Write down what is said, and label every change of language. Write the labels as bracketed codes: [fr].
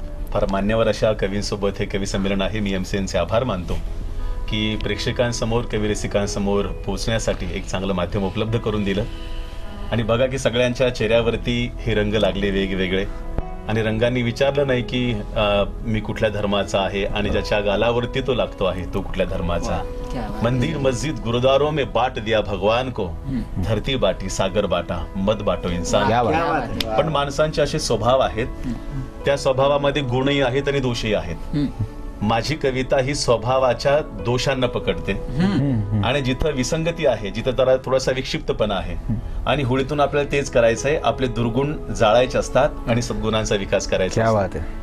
[mr] फार मान्यवर अशा कवींसोबत हे कवी संमेलन आहे. मी MCNचे आभार मानतो की प्रेक्षकांसमोर कवी रसिकांसमोर पोहोचण्यासाठी एक चांगलं माध्यम उपलब्ध करून दिलं. आणि बघा की सगळ्यांच्या चेहऱ्यावरती हे रंग लागले वेगवेगळे. आणि रंगांनी विचारलं नाही की मी कुठल्या धर्माचा आहे, आणि ज्याच्या गालावरती तो लागतो आहे तो कुठल्या धर्माचा. [hi] मंदिर मस्जिद गुरुद्वारों में बांट दिया भगवान को, धरती बाटी सागर बाटा मत बाटो इंसान. [mr] पण माणसांचे असे स्वभाव आहेत, त्या स्वभावामध्ये गुणही आहेत आणि दोषही आहेत. माझी कविता ही स्वभावाच्या दोषांना पकडते. आणि जिथं विसंगती आहे, जिथं जरा थोडासा विक्षिप्तपणा आहे, आणि होळीतून आपल्याला तेच करायचं आहे, आपले दुर्गुण जाळायचे असतात आणि सद्गुणांचा विकास करायचा असतो.